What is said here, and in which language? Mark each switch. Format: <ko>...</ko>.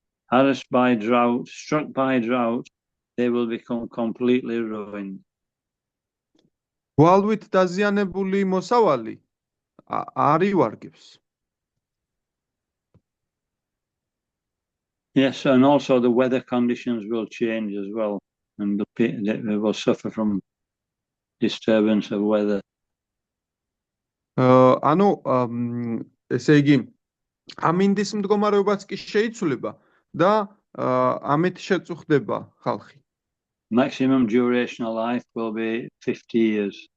<en>Harassed by drought, struck by drought, they will become completely ruined.</en> <ka>გვალვით დაზიანებული მოსავალი არ ივარგებს.</ka> <en>Yes, and also the weather conditions will change as well, and they will suffer from disturbance of weather.</en> <ka>ანუ ესე იგი ამინდის მდგომარეობაც კი შეიცვლება და ამით შეწუხდება ხალხი.</ka> <en>Maximum duration of life will be 50 years.</en>